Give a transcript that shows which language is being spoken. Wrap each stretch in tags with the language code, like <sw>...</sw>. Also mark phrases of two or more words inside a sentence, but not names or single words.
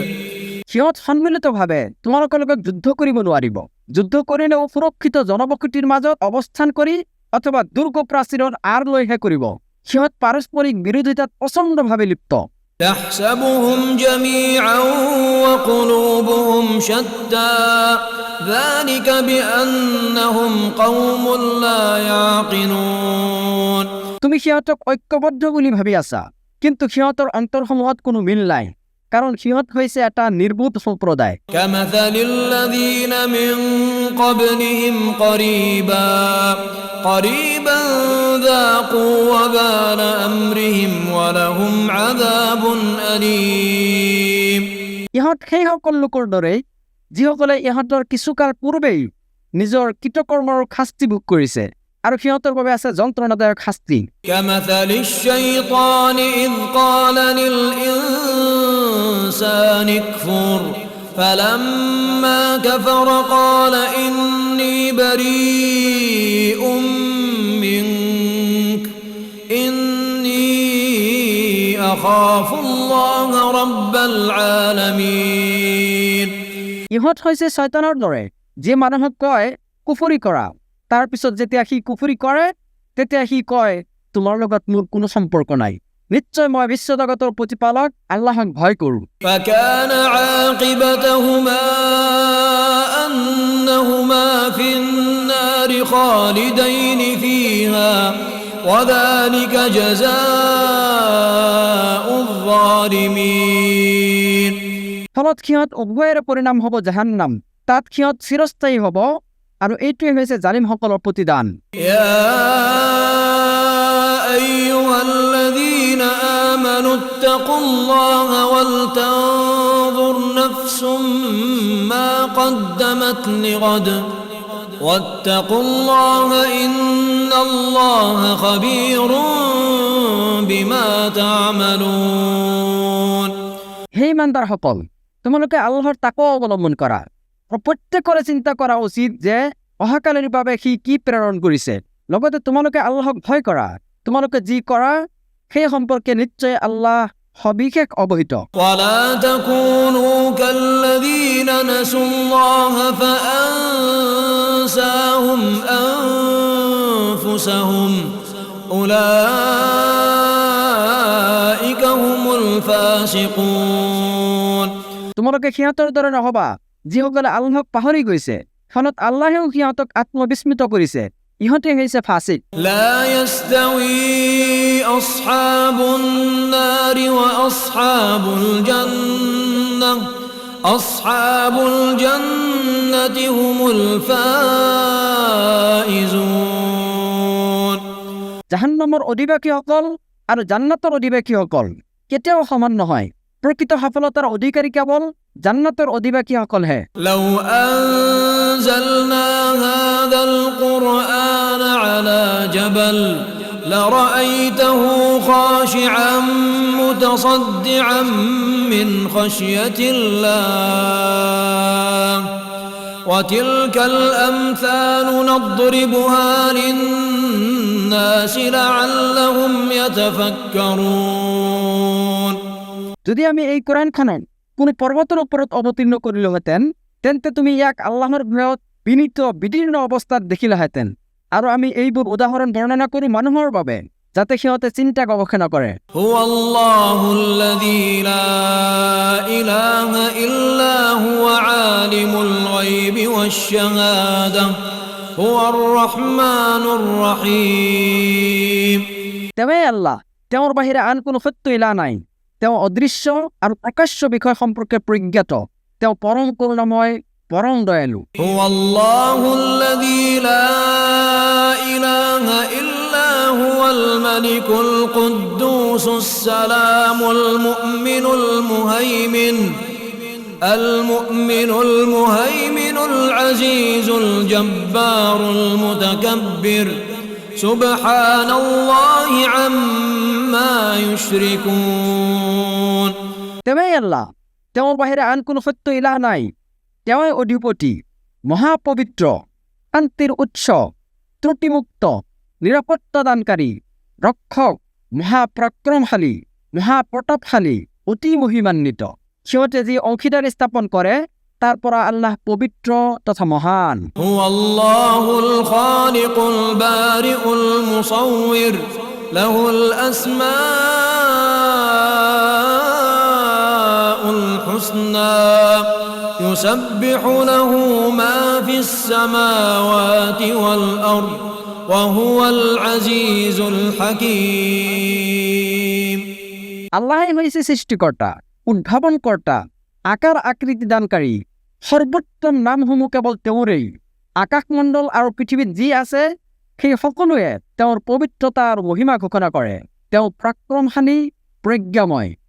<as>সিহঁত সন্মিলিতভাৱে তোমালোকৰ লগত যুদ্ধ কৰিব নোৱাৰিব। যুদ্ধ কৰিলেও সুৰক্ষিত জনবসতিৰ মাজত অৱস্থান কৰি অথবা দুৰ্গ প্ৰাচীৰৰ আঁৰ লৈহে কৰিব। সিহঁত পাৰস্পৰিক বিৰোধিতাত প্ৰচণ্ডভাৱে লিপ্ত।</as> <ar>تحسبهم جميعا وقلوبهم شتى ذلك بأنهم قوم لا يعقلون</ar> <as>তুমি সিহঁতক ঐক্যবদ্ধ বুলি ভাবি আছা, কিন্তু সিহঁতৰ অন্তৰসমূহত কোনো মিল নাই, কাৰণ সিহঁত হৈছে এটা নিৰ্বোধ সম্প্ৰদায়।</as> <ar>كمثل الذين من قبلهم قريبا ذاقوا وبال أمرهم ولهم عذاب أليم</ar> <as>ইহঁত সেই সকল লোকৰ দৰে যিসকলে ইহঁতৰ কিছুকাল পূৰ্বেই নিজৰ কৃতকৰ্মৰ শাস্তি ভোগ কৰিছে, আৰু সিহঁতৰ বাবে আছে যন্ত্ৰণাদায়ক শাস্তি।</as> <ar>كمثل الشيطان إذ قال للإنسان اكفر فلما كفر قال إني بريء منك إني أخاف الله رب العالمين</ar> <as>ইহঁত হৈছে শয়তানৰ দৰে, যে মানুহক কয় কুফৰি কৰা, তাৰ পিছত যেতিয়া সি কুফৰি কৰে তেতিয়া সি কয় তোমাৰ লগত মোৰ কোনো সম্পৰ্ক নাই, নিশ্চয় মই বিশ্বজগতৰ প্ৰতিপালক আল্লাহক ভয় কৰোঁ।</as> <ar>فكان عاقبتهما أنهما في النار خالدين فيها وذلك جزاء الظالمين</ar> <as>ফলত সিহঁত উভয়ৰে পৰিণাম হ'ব জাহান্নাম, তাত সিহঁত চিৰস্থায়ী হ'ব, আৰু এইটোৱে হৈছে জালিমসকলৰ প্ৰতিদান।</as> <ar>يا أيها الذين آمنوا اتقوا الله ولتنظر نفس ما قدمت لغد واتقوا الله إن الله خبير بما تعملون</ar> <as>হে ইমানদাৰসকল, তোমালোকে আল্লাহৰ তাকৱা অৱলম্বন কৰা, আৰু প্ৰত্যেকৰে চিন্তা কৰা উচিত যে অহাকালিৰ বাবে সি কি প্ৰেৰণ কৰিছে। লগতে তোমালোকে আল্লাহক ভয় কৰা, তোমালোকে যি কৰা সেই সম্পৰ্কে নিশ্চয় আল্লাহ সবিশেষ অৱহিত।</as> <ar>ولا تكونوا كالذين نسوا الله فأنساهم أنفسهم أولئك هم الفاسقون</ar> <as>তোমালোকে সিহঁতৰ দৰে নহবা যিসকলে আল্লাহক পাহৰি গৈছে, ফলত আল্লাহেও সিহঁতক আত্মবিস্মৃত কৰিছে, ইহঁতে হৈছে ফাসিক।</as> <ar>لا يستوي أصحاب النار وأصحاب الجنة أصحاب الجنة هم الفائزون</ar> <as>জাহান্নামৰ অধিবাসীসকল আৰু জান্নাতৰ অধিবাসীসকল কেতিয়াও সমান নহয়। প্ৰকৃত সফলতাৰ অধিকাৰী কেৱল জান্নাতৰ অধিবাসীসকলহে।</as> <ar>لو أنزلنا هذا القرآن على جبل لرأيته خاشعا متصدعا من خشية الله وتلك الأمثال نضربها للناس لعلهم يتفكرون</ar> <as>যদি আমি এই কোৰআনখনক কোনো পৰ্বতৰ ওপৰত অৱতীৰ্ণ কৰিলোহেঁতেন, তেন্তে তুমি ইয়াক আল্লাহৰ ভয়ত বিনীত বিদীৰ্ণ অৱস্থাত দেখিলাহেঁতেন, আৰু আমি এইবোৰ উদাহৰণ বৰ্ণনা কৰি মানুহৰ বাবে যাতে সিহঁতে চিন্তা গৱেষণা কৰে।</as> <ar>هو الله الذي لا إله إلا هو عالم الغيب والشهادة هو الرحمن الرحيم</ar> <as>তেওঁৱেই আল্লাহ, তেওঁৰ বাহিৰে আন কোনো সত্য ইলা নাই। তেওঁ অদৃশ্য আৰু প্ৰকাশ্য বিষয় সম্পৰ্কে প্ৰজ্ঞাত, তেওঁ পৰম কৰুণাময় পরম দয়ালু।</as> <ar>هو الله الذي لا إله إلا هو الملك القدوس السلام المؤمن المهيمن العزيز الجبار المتكبر سبحان الله عما يشركون।</ar> <as>তেওঁই আল্লাহ, তেওঁৰ বাহিৰে আন কোনো সত্য ইলাহ নাই। তেওঁই অধিপতি, মহাপবিত্ৰ, শান্তিৰ উৎস, ত্ৰুটিমুক্ত, নিৰাপত্তাদানকাৰী, ৰক্ষক, মহাপৰাক্ৰমশালী, মহাপ্ৰতাপশালী, অতি মহিমান্বিত। সিহঁতে যি অংশীদাৰী স্থাপন কৰে তাৰ পৰা আল্লাহ পবিত্ৰ তথা মহান।</as> <ar>هو الله الخالق البارئ المصور له الأسماء الحسنى يسبح له ما في السماوات والأرض وهو العزيز الحكيم।</ar> <as>আল্লাহই হৈছে সৃষ্টিকৰ্তা, উদ্ভাৱনকৰ্তা, আকাৰ আকৃতি দানকাৰী। সৰ্বোত্তম নামসমূহ কেৱল তেওঁৰেই। আকাশমণ্ডল আৰু পৃথিৱীত যি আছে সেই সকলোৱে তেওঁৰ পবিত্ৰতা আৰু মহিমা ঘোষণা কৰে। তেওঁ পৰাক্ৰমশালী, প্ৰজ্ঞাময়।</as>